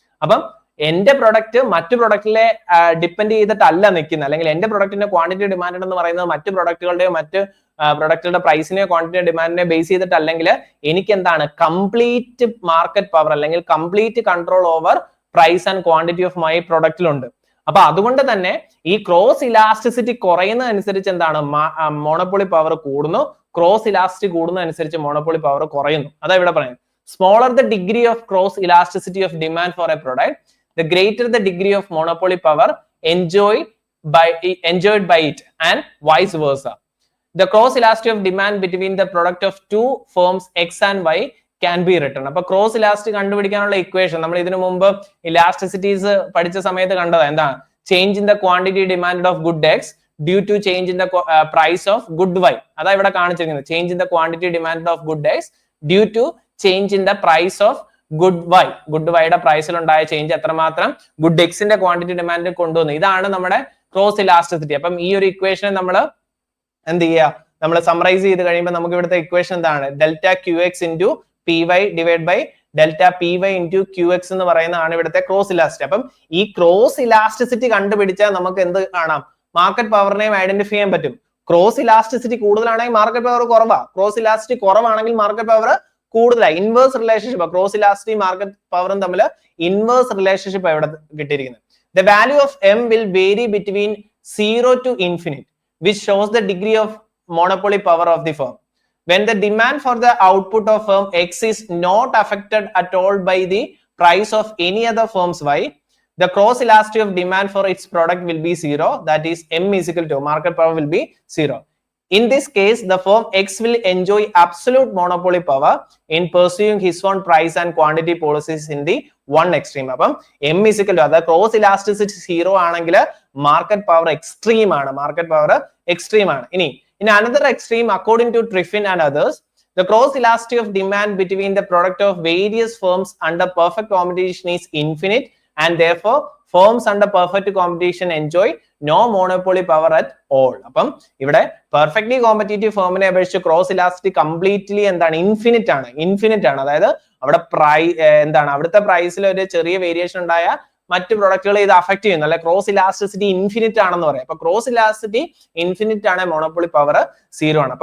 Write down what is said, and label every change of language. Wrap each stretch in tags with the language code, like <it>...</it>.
<ml>അപ്പം എന്റെ പ്രൊഡക്റ്റ് മറ്റു പ്രൊഡക്റ്റിലെ ഡിപ്പെൻഡ് ചെയ്തിട്ടല്ല നിൽക്കുന്നത്, അല്ലെങ്കിൽ എന്റെ പ്രൊഡക്റ്റിന്റെ ക്വാണ്ടിറ്റി ഡിമാൻഡ് എന്ന് പറയുന്നത് മറ്റു പ്രൊഡക്റ്റുകളുടെയോ മറ്റ് പ്രൊഡക്റ്റുകളുടെ പ്രൈസിനെയോ ക്വാണ്ടിറ്റി ഡിമാൻഡിനെ ബേസ് ചെയ്തിട്ടല്ലെങ്കിൽ എനിക്ക് എന്താണ് കംപ്ലീറ്റ് മാർക്കറ്റ് പവർ അല്ലെങ്കിൽ</ml> <en>complete control over price and quantity of my</en> <ml>പ്രൊഡക്റ്റിലുണ്ട്. അപ്പൊ അതുകൊണ്ട് തന്നെ ഈ ക്രോസ് ഇലാസ്റ്റിസിറ്റി കുറയുന്നതനുസരിച്ച് എന്താണ്, മോണോപ്പൊളി പവർ കൂടുന്നു. ക്രോസ് ഇലാസ്റ്റിറ്റി കൂടുന്നതനുസരിച്ച് മോണോപ്പൊളി പവർ കുറയുന്നു. അതാ ഇവിടെ പറയുന്നത്.</ml> <en>Smaller the degree of cross elasticity of demand for a product, the greater the degree of monopoly power enjoyed by it, and vice versa. The cross elasticity of demand between the product of two firms X and Y can be written.</en> <ml>അപ്പൊ cross elastic കണ്ടുപിടിക്കാനുള്ള equation നമ്മൾ ഇതിനു മുമ്പ് elasticities പഠിച്ച സമയത്ത് കണ്ടത് എന്താണ്,</ml> <en>Change in the quantity demand of good X due to change in the price of good Y.</en> <ml>അതാ ഇവിടെ കാണിച്ചിരിക്കുന്നത്,</ml> <en>change in the quantity demand of good X due to change in the price of good</en> <ml>വൈയുടെ പ്രൈസിൽ ഉണ്ടായ change എത്രമാത്രം good എക്സിന്റെ quantity demand കൊണ്ടുവന്നു. ഇതാണ് നമ്മുടെ ക്രോസ് ഇലാസ്റ്റിസിറ്റി. അപ്പം ഈ ഒരു ഇക്വേഷനെ നമ്മൾ എന്ത് ചെയ്യുക, നമ്മൾ സമറൈസ് ചെയ്ത് കഴിയുമ്പോൾ നമുക്ക് ഇവിടുത്തെ ഇക്വേഷൻ എന്താണ്, delta Q X into P Y divide by delta P Y into Q X എന്ന് പറയുന്നതാണ് ഇവിടുത്തെ ക്രോസ് ഇലാസ്റ്റിസിറ്റി. അപ്പം ഈ ക്രോസ് ഇലാസ്റ്റിസിറ്റി കണ്ടുപിടിച്ചാൽ നമുക്ക് എന്ത് കാണാം, മാർക്കറ്റ് പവറിനെയും ഐഡന്റിഫൈ ചെയ്യാൻ പറ്റും. ക്രോസ് ഇലാസ്റ്റിസിറ്റി കൂടുതലാണെങ്കിൽ മാർക്കറ്റ് പവർ കുറവാണ്, ക്രോസ് ഇലാസ്റ്റിസിറ്റി കുറവാണെങ്കിൽ മാർക്കറ്റ് പവർ കൂടുതലായി. Inverse relationship cross elasticity market പവറും തമ്മിൽ ഇൻവേഴ്സ് റിലേഷൻഷിപ്പ് ഇവിടെ കിട്ടിയിരിക്കുന്നത്.</ml> <en>The value of M will vary between 0 to infinite, which shows the degree of monopoly power of the firm. When the demand for the output of firm X is not affected at all by the price of any other firm's Y, the cross elasticity of demand for its product will be 0. That is, M is equal to market power will be 0. In this case, the firm X will enjoy absolute monopoly power in pursuing his own price and quantity policies in the one extreme.</en> <ml>അപ്പം</ml> <en>M is equal to,</en> <ml>അതായത് cross elasticity 0 ആണെങ്കിൽ market power extreme ആണ്, market power extreme ആണ്. ഇനി</ml> <en>in another extreme, according to Triffin and others, the cross elasticity of demand between the product of various firms under perfect competition is infinite, and therefore firms under perfect competition enjoy no monopoly power at all.</en> <ml>അപ്പം ഇവിടെ perfectly competitive ഫേമിനെ അപേക്ഷിച്ച് cross elasticity completely എന്താണ്, infinite ആണ്. അതായത് അവിടെ അവിടുത്തെ പ്രൈസിൽ ഒരു ചെറിയ വേരിയേഷൻ ഉണ്ടായ മറ്റു പ്രൊഡക്റ്റുകൾ ഇത് അഫക്ട് ചെയ്യുന്നു, അല്ലെ ക്രോസ് ഇലാസ്റ്റിസിറ്റി ഇൻഫിനിറ്റ് ആണെന്ന് പറയാം. അപ്പൊ ക്രോസ് ഇലാസ്റ്റിസിറ്റി ഇൻഫിനിറ്റ് ആണ്, മോണോപ്പൊളി പവർ 0 ആണ്.</ml>